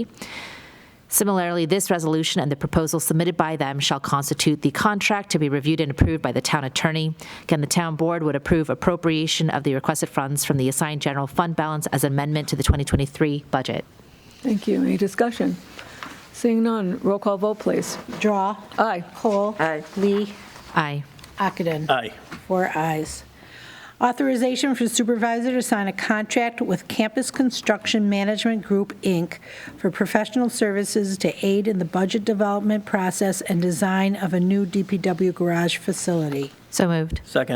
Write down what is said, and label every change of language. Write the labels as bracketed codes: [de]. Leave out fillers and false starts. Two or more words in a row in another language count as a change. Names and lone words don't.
[en] Similarly, this resolution and the proposal submitted by them shall constitute the contract to be reviewed and approved by the town attorney. Again, the town board would approve appropriation of the requested funds from the assigned general fund balance as amendment to the 2023 budget. Thank you. Any discussion? Seeing none, roll call vote, please. Drawe. Aye. Kohl. Aye. Lee. Aye. Ockenden. Aye. 4 ayes. Authorization for supervisor to sign a contract with Campus Construction Management Group, Inc. for professional services to aid in the budget development process and design of a new DPW garage facility. So moved. Second.